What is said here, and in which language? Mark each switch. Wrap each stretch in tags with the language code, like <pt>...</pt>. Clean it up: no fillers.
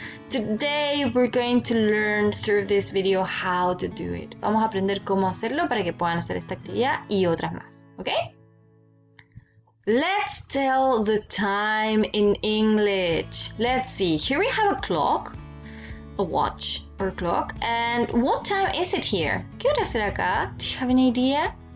<en>Today we're going to learn through this video how to do it.</en> <es>Vamos a aprender cómo hacerlo para que puedan hacer esta actividad y otras más, ¿ok?</es> <en>Let's tell the time in English. Let's see, here we have a clock, a watch or clock, and what time is it here?</en> <es>¿Qué hora será acá?</es> <en>Do you have an idea?</en>